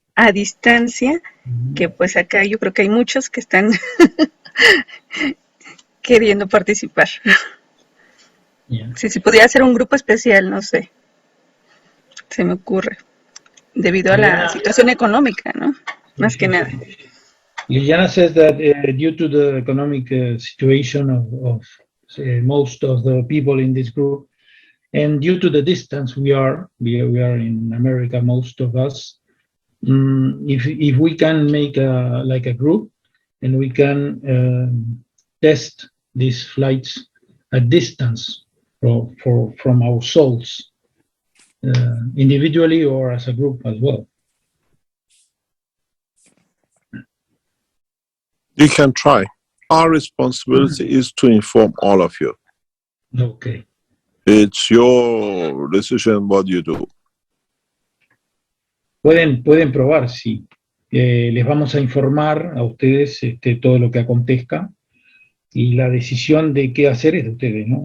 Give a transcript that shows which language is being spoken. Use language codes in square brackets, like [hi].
[es] a distancia, que pues acá yo creo que hay muchos que están queriendo participar. [en] Yeah. [es] Si se pudiera hacer un grupo especial, no sé, se me ocurre, debido a la situación económica, ¿no? Más que nada. [en] Liliana says that due to the economic situation of most of the people in this group, and due to the distance we are in America, most of us, if we can make like a group, and we can test these flights at distance from our souls, individually or as a group as well. You can try. Our responsibility is to inform all of you. Okay. It's your decision what you do. [es] Pueden probar, sí. Les vamos a informar a ustedes todo lo que acontezca, y la decisión de qué hacer es de ustedes, ¿no?